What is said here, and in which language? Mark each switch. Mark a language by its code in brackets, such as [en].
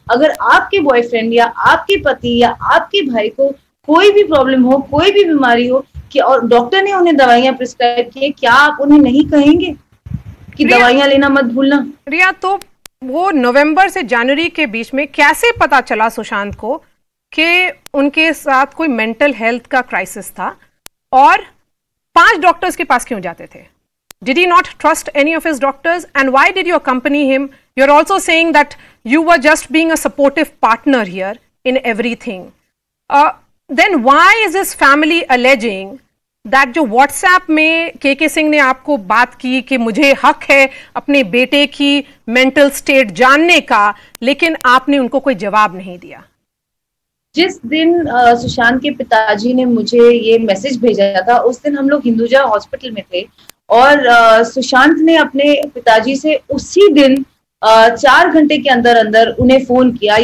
[hi] अगर आपके बॉयफ्रेंड या आपके पति या आपके भाई को कोई भी प्रॉब्लम हो, कोई भी बीमारी हो, कि और डॉक्टर ने उन्हें दवाइयां प्रिस्क्राइब की, क्या आप उन्हें नहीं कहेंगे कि दवाइयां लेना मत भूलना? रिया, तो वो नवंबर से जनवरी के बीच में कैसे पता चला सुशांत को कि उनके साथ कोई मेंटल हेल्थ का क्राइसिस था, और 5 डॉक्टर्स के पास क्यों जाते थे? [en] Did he not trust any of his doctors? And why did you accompany him? You're also saying that you were just being a supportive partner here in everything. Then why is his family alleging that [hi] जो WhatsApp में के सिंह ने आपको बात की कि मुझे हक है अपने बेटे की मेंटल स्टेट जानने का, लेकिन आपने उनको कोई जवाब नहीं दिया? जिस दिन सुशांत के पिताजी ने मुझे ये मैसेज भेजा था, उस दिन हम लोग हिंदुजा हॉस्पिटल में थे, और सुशांत ने अपने पिताजी से उसी दिन 4 घंटे के अंदर अंदर उन्हें फोन किया।